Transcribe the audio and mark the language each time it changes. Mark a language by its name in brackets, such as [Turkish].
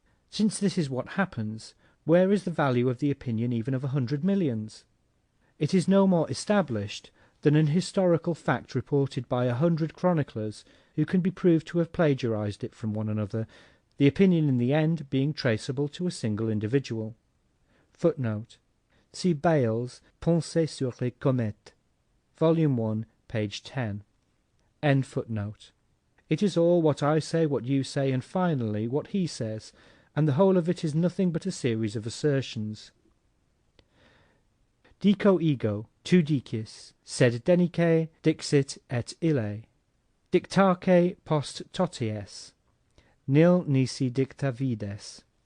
[English] Since this is what happens, where is the value of the opinion even of 100 millions? It is no more established than an historical fact reported by 100 chroniclers who can be proved to have plagiarized it from one another, the opinion in the end being traceable to a single individual. Footnote. See Bayle's Pensées sur les comètes, Volume 1, page 10. End footnote. It is all what I say, what you say, and finally what he says, and the whole of it is nothing but a series of assertions. [Latin] Dico ego, tu dicis, sed denique dixit et ille. Dictaque post toties, nil nisi dicta vides.